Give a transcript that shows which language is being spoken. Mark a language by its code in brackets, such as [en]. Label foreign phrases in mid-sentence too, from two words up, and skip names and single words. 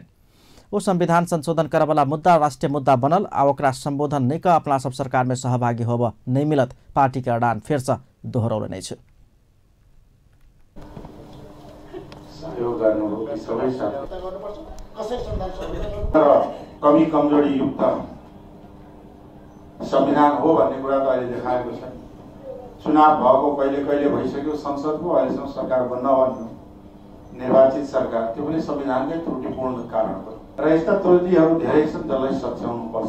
[mai] ओ संविधान संशोधन करवला मुद्दा राष्ट्रीय मुद्दा बनल आ ओकरा संबोधन नहीं कर अपना सब सरकार में सहभागी होबऽ नहीं मिलत पार्टी के अडान फेर से दोहरौलनि अछि। [ne] कमी कमजोरी युक्त संविधान हो भन्ने कुरा त अहिले देखाएको छ। चुनाव भएको कहिले कहिले भइसक्यो, संसदको अहिलेसम्म सरकार बन्न भन्यो, निर्वाचित सरकार, त्यो पनि संविधानकै त्रुटिपूर्ण कारण हो र यस्ता त्रुटिहरू धेरै छन् जसलाई सच्याउनुपर्छ।